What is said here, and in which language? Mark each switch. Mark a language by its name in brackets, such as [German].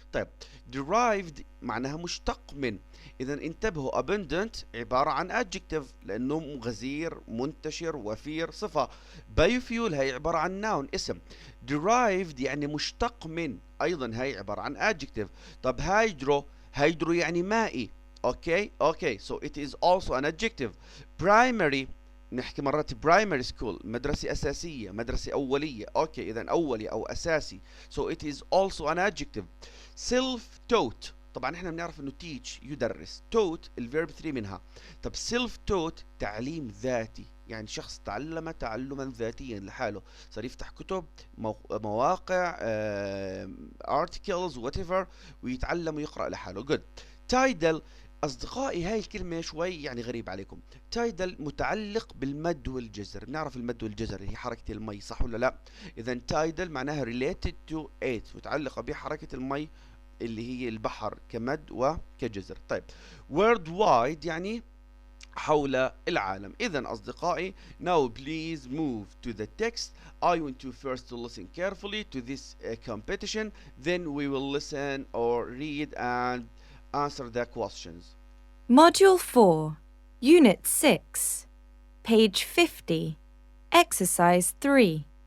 [Arabic] طيب derived معناها مشتق من. اذا انتبهوا abundant عبارة عن adjective لانه غزير، منتشر، وفير، صفة. biofuel هي عبارة عن noun، اسم. derived يعني مشتق من، ايضا هي عبارة عن adjective. طب hydro يعني مائي. [English] Okay so it is also an adjective. [Arabic] primary نحكي مرات primary school، مدرسة أساسية، مدرسة أولية. أوكي إذا أولي أو أساسي. [English] so it is also an adjective. [Arabic] self taught، طبعا احنا بنعرف انه teach يدرس، taught الفيرب 3 منها. طب self taught تعليم ذاتي، يعني شخص تعلم تعلما ذاتيا لحاله، صار يفتح كتب، مواقع، [English] articles whatever، [Arabic] ويتعلم ويقرأ لحاله. [English] good. [Arabic] tidal أصدقائي هاي الكلمة شوي يعني غريب عليكم. تايدل متعلق بالمد والجزر، بنعرف المد والجزر هي حركة المي، صح ولا لا؟ إذا تايدل معناها [English] related to it، [Arabic] متعلقة بحركة المي اللي هي البحر كمد وكجزر. طيب worldwide يعني حول العالم. إذا أصدقائي [English] now please move to the text. I want you first to listen carefully to this competition, then we will listen or read and answer the questions. Module 4, Unit 6, page 50, Exercise 3.